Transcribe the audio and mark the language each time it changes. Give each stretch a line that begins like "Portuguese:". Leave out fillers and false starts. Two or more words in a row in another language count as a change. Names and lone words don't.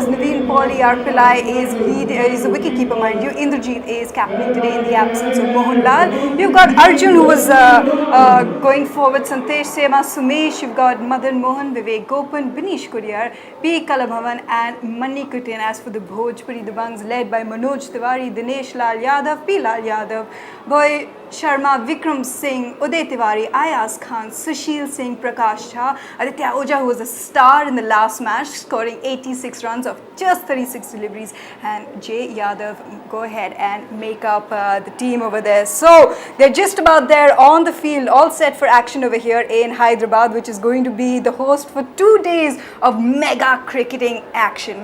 English: Nivin, Pauly, Pillai is the wicketkeeper, mind you. Indrajit is captaining today in the absence of Mohanlal. You've got Arjun, who was going forward. Santesh Sema, Sumesh. You've got Madan Mohan, Vivek Gopan, Binish Kuriyar, P. Kalabhavan and Manni Kutin. As for the Bhojpuri Dabanggs, led by Manoj, Tiwari, Dinesh Lal Yadav, P. Lal Yadav, Boy Sharma, Vikram Singh, Uday Tiwari, Ayaz Khan, Sushil Singh, Prakash Jha, Aditya Ojha, who was a star in the last match, scoring 86 runs of just 36 deliveries, and Jay Yadav go ahead and make up the team over there. So they're just about there on the field, all set for action over here in Hyderabad, which is going to be the host for 2 days of mega cricketing action.